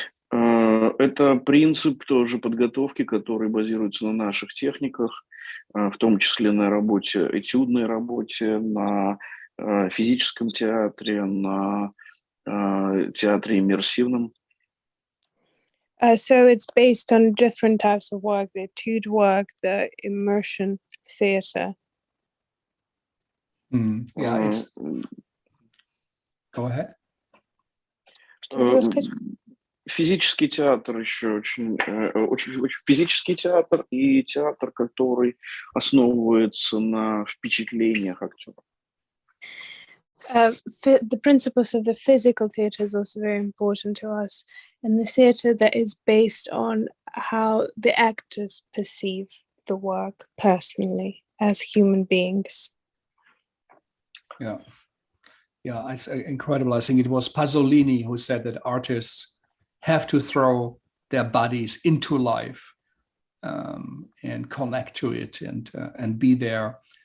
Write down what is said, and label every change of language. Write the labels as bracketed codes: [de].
[ru] Это принцип тоже подготовки, который базируется на наших техниках, в том числе на работе, этюдной работе, на физическом театре, на театре иммерсивном. [en] So it's based on different types of work, the etude work, the immersion theatre. Yeah, go ahead. [ru] Физический театр еще очень физический театр и театр, который основывается на впечатлениях актеров. [en] The principles of the physical theatre is also very important to us, and the theatre that is based on how the actors perceive the work personally as human beings. Yeah, it's incredible. I think it was Pasolini who said that artists have to throw their bodies into life and connect to it and be there.